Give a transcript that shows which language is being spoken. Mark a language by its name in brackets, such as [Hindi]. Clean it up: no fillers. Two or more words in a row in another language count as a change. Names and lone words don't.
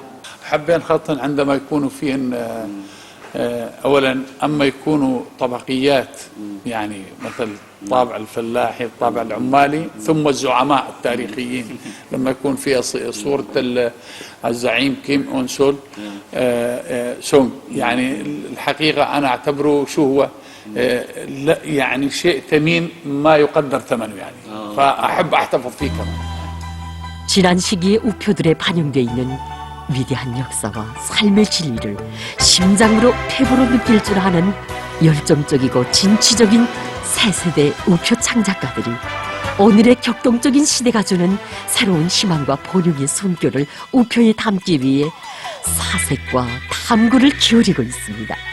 [Arabic] حابين خاصة عندما يكونوا فيهن أولا أما يكونوا طبقيات، يعني مثل الطابع الفلاحي، الطابع العمالي، ثم الزعماء التاريخيين، لما يكون فيها صورة الزعيم كيم أون سول سونغ. يعني الحقيقة أنا أعتبره شو هو يعني شيء ثمين ما يقدر ثمنه، يعني فأحب أحتفظ فيه كمان. [Korean] 지난 시기의 우표들에 반영되어 있는 위대한 역사와 삶의 진리를 심장으로 폐부로 느낄 줄 아는 열정적이고 진취적인 새 세대 우표 창작가들이 오늘의 격동적인 시대가 주는 새로운 희망과 본용의 숨결을 우표에 담기 위해 사색과 탐구를 기울이고 있습니다.